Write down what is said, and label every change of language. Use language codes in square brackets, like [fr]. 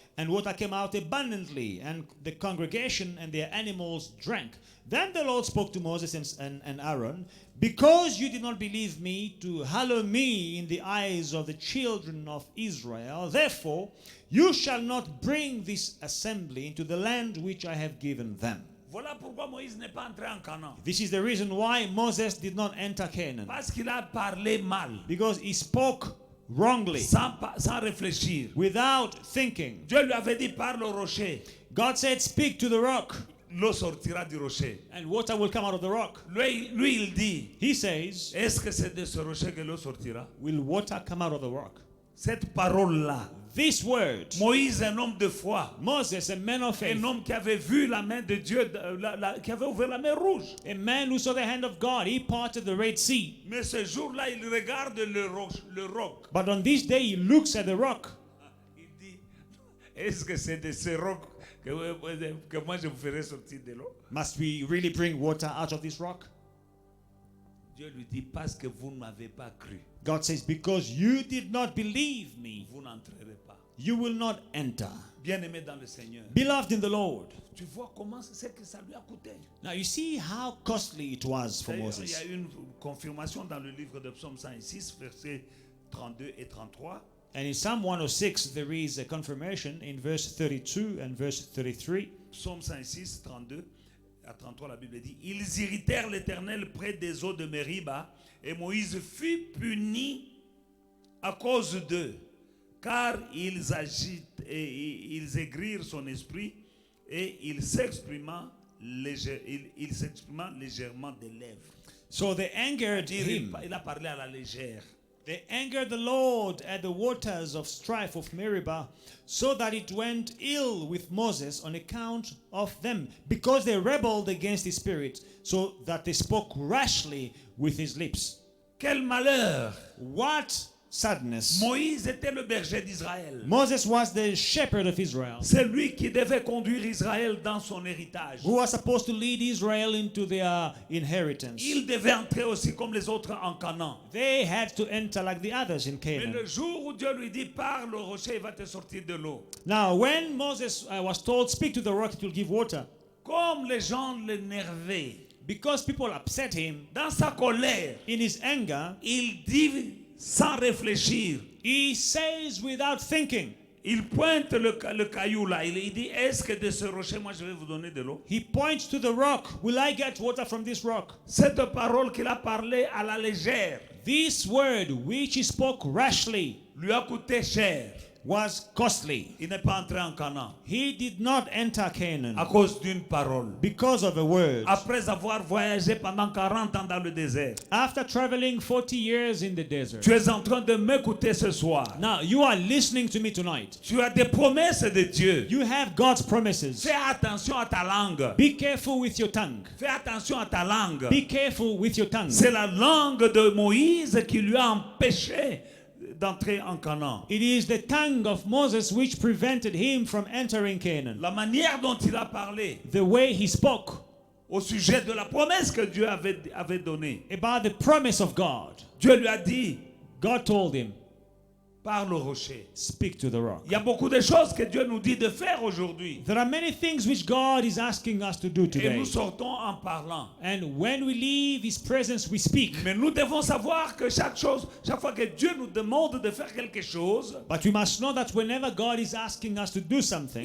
[en] And water came out abundantly, and the congregation and their animals drank. Then the Lord spoke to Moses and Aaron, because you did not believe me to hallow me in the eyes of the children of Israel, therefore you shall not bring this assembly into the land which I have given them. [fr] Voilà pourquoi Moïse n'est pas entré en Canaan. [en] This is the reason why Moses did not enter Canaan. [fr] Parce qu'il a parlé mal. [en] Because he spoke wrongly, [fr] Sans réfléchir. [en] without thinking. [fr] Dieu lui avait dit, parle au rocher. [en] God said, speak to the rock, [fr] L'eau sortira du rocher. [en] and water will come out of the rock. [fr] Lui, il dit, [en] He says, [fr] est-ce que c'est de ce rocher que l'eau sortira? [en] will water come out of the rock? [fr] Cette parole-là, [en] This word, [fr] Moïse, un homme de foi, [en] Moses, a man of faith, [fr] un homme qui avait vu la main de Dieu, qui avait ouvert la mer rouge. [en] a man who saw the hand of God, he parted the Red Sea. [fr] Mais ce jour-là, il regarde le roc. [en] But on this day, he looks at the rock. [fr] Il dit, est-ce que c'est de ce roc que moi je vous ferai sortir de l'eau? [en] Must we really bring water out of this rock? [fr] Dieu lui dit, parce que vous ne m'avez pas cru, [en] God says, because you did not believe me, [fr] vous n'entrerez pas. [en] you will not enter. [fr] Bien-aimé dans le Seigneur, [en] Beloved in the Lord. [fr] tu vois comment c'est que ça lui a coûté. [en] Now you see how costly it was for [fr] D'ailleurs, il y [en] Moses. [fr] a une confirmation dans le livre de Psaume 106, versets 32 et 33. [en] And in Psalm 106, there is a confirmation in verse 32 and verse 33. [fr] Psaume 106, 32 à 33, la Bible dit, ils irritèrent l'Éternel près des eaux de Mériba, et Moïse fut puni à cause d'eux, car ils agitent et ils aigrirent son esprit, et il s'exprima légèrement des lèvres. [en] So they angered him. [fr] Il a parlé à la légère. [en] They angered the Lord at the waters of strife of Meribah, so that it went ill with Moses on account of them, because they rebelled against his spirit, so that they spoke rashly with his lips. [fr] Quel malheur! [en] What sadness! [fr] Moïse était le berger d'Israël. [en] Moses was the shepherd of Israel, [fr] C'est lui qui devait conduire Israël dans son héritage. [en] who was supposed to lead Israel into their inheritance. [fr] Il devait entrer aussi comme les autres en Canaan. [en] They had to enter like the others in [fr] Mais [en] Canaan. [fr] le jour où Dieu lui dit, parle au rocher, il va te sortir de l'eau. [en] Now, when Moses was told, speak to the rock, it will give water, [fr] Comme les gens l'énervaient, [en] because people upset him, [fr] dans sa colère, [en] in his anger, [fr] il dit sans réfléchir. [en] He says without thinking. [fr] Il pointe le caillou là. Il dit, est-ce que de ce rocher, moi je vais vous donner de l'eau? [en] He points to the rock. Will I get water from this rock? [fr] Cette parole qu'il a parlé à la légère [en] This word which he spoke rashly [fr] lui a coûté cher. [en] was costly. [fr] Il n'est pas entré en Canaan [en] He did not enter [fr] à [en] Canaan [fr] cause d'une parole. [en] because of a word. [fr] Après avoir voyagé pendant 40 ans dans le désert, [en] After traveling 40 years in the desert. [fr] tu es en train de m'écouter ce soir. [en] Now, you are listening to me tonight. [fr] Tu as des promesses de Dieu. [en] You have God's promises. [fr] Fais attention à ta langue. [en] Be careful with your tongue. [fr] Fais attention à ta langue. [en] Be careful with your tongue. [fr] C'est la langue de Moïse qui lui a empêché d'entrer en Canaan. [en] It is the tongue of Moses which prevented him from entering Canaan. [fr] La manière dont il a parlé [en] The way he spoke [fr] au sujet de la promesse que Dieu avait donnée. [en] about the promise of God. [fr] Dieu lui a dit, [en] God told him, [fr] parle au rocher. [en] speak to the rock. [fr] Il y a beaucoup de choses que Dieu nous dit de faire aujourd'hui. [en] There are many things which God is asking us to do [fr] Et [en] today. [fr] nous sortons en parlant. [en] And when we leave his presence, we speak. [fr] Mais nous devons savoir que chaque fois que Dieu nous demande de faire quelque chose, [en] But we must know that whenever God is asking us to do something,